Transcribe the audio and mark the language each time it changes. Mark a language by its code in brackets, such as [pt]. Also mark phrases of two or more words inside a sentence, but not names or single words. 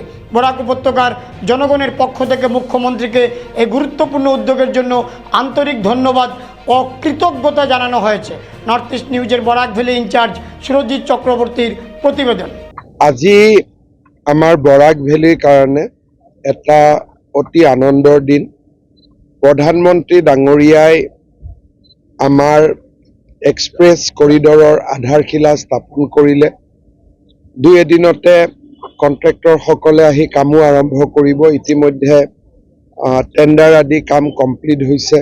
[bn] বরাক উপত্যকার জনগণের পক্ষ থেকে মুখ্যমন্ত্রীকে এই গুরুত্বপূর্ণ উদ্যোগের জন্য আন্তরিক ধন্যবাদ ও কৃতজ্ঞতা জানানো হয়েছে। নর্থ ইস্ট নিউজের বরাক ভ্যালি ইনচার্জ সুরজিৎ চক্রবর্তীর প্রতিবেদন। [as] আজি আমার বরাক ভ্যালির কারণে এটা অতি আনন্দৰ দিন। প্ৰধানমন্ত্ৰী ডাঙৰীয়াই আমাৰ [en] express corridor [as] আধাৰশিলা স্থাপন কৰিলে। দুই এদিনতে কন্ট্ৰেক্টৰসকলে আহি কামো আৰম্ভ কৰিব। ইতিমধ্যে টেণ্ডাৰ আদি কাম কমপ্লিট হৈছে।